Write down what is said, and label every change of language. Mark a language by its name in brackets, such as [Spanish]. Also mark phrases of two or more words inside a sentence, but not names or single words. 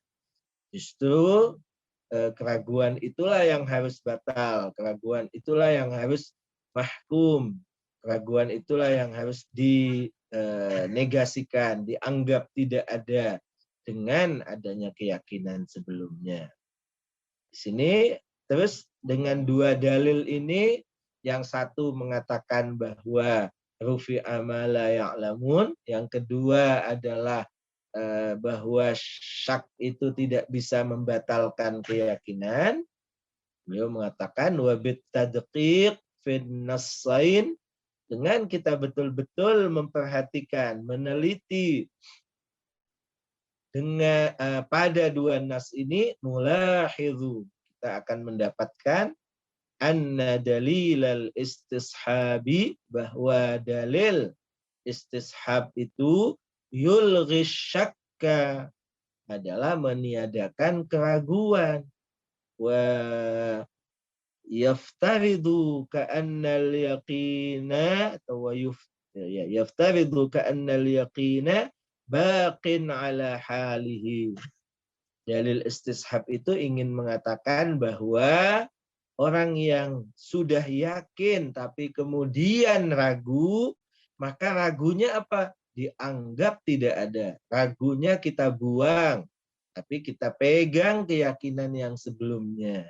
[Indonesian] Justru keraguan itulah yang harus batal, keraguan itulah yang harus mahkum, keraguan itulah yang harus dinegasikan, dianggap tidak ada dengan adanya keyakinan sebelumnya. Di sini terus dengan dua dalil ini, yang satu mengatakan bahwa [Arabic] رفع ما لا يعلمون, [Indonesian] yang kedua adalah bahwa syak itu tidak bisa membatalkan keyakinan. [Arabic] Beliau mengatakan وبالتدقيق في النصين, [Indonesian] dengan kita betul-betul memperhatikan, meneliti dengan pada dua nas ini, nulahidhu, kita akan mendapatkan [Arabic] أن دليل الاستصحاب, [Indonesian] bahwa dalil istishab itu [Arabic] يلغي الشك, [Indonesian] adalah meniadakan keraguan. [Arabic] ويفترض كأن اليقين, atau يفترض كأن اليقين باق على حاله. [Indonesian] Dalil istishab itu ingin mengatakan bahwa orang yang sudah yakin tapi kemudian ragu, maka ragunya apa? Dianggap tidak ada. Ragunya kita buang tapi kita pegang keyakinan yang sebelumnya.